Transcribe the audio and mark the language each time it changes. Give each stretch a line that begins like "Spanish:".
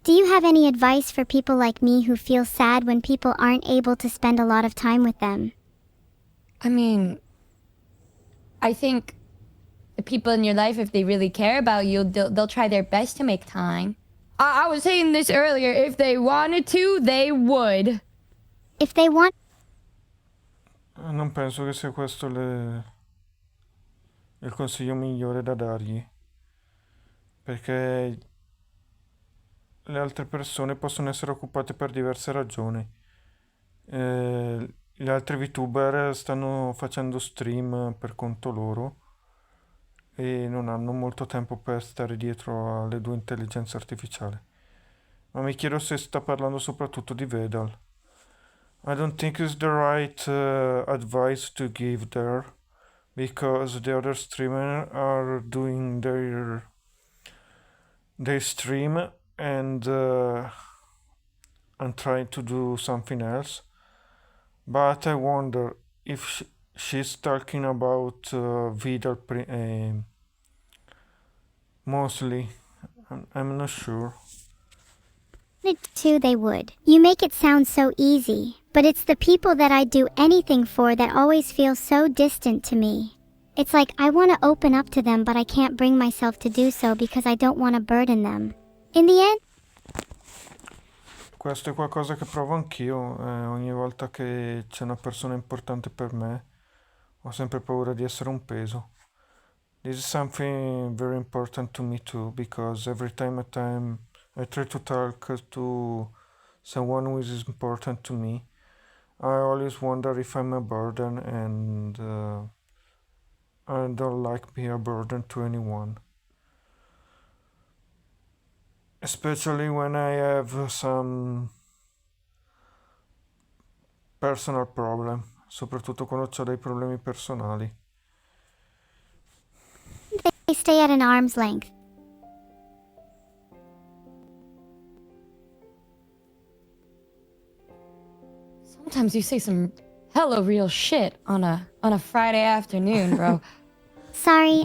English: Do you have any advice for people like me who feel sad when people aren't able to spend a lot of time with them? I mean, I think the people in your life, if they really care about you, they'll try their best to make time. I was saying this earlier. If they wanted to, they would. If they want...
Italian: Non penso che sia questo il consiglio migliore da dargli, perché le altre persone possono essere occupate per diverse ragioni. Gli altri vtuber stanno facendo stream per conto loro e non hanno molto tempo per stare dietro alle due intelligenze artificiali. Ma mi chiedo se sta parlando soprattutto di Vedal.
English: I don't think it's the right advice to give there, because the other streamers are doing their stream and I'm trying to do something else. But I wonder if she's talking about Vidal mostly. I'm not sure. to, they would. You make it sound so easy, but it's the people that I do anything for that always feel so distant to me. It's like I want to open up to them, but I can't bring myself to do so because I don't want to burden them. In the end,
Italian: Questo è qualcosa che provo anch'io, ogni volta che c'è una persona importante per me, ho sempre paura di essere un peso.
English: This is something very important to me too, because every time I try to talk to someone who is important to me, I always wonder if I'm a burden, and I don't like being a burden to anyone. Especially when I have some personal problem,
Italian: soprattutto quando ho dei problemi personali.
English: they stay at an arm's length. Sometimes you say some hella real shit on a Friday afternoon, bro. Sorry,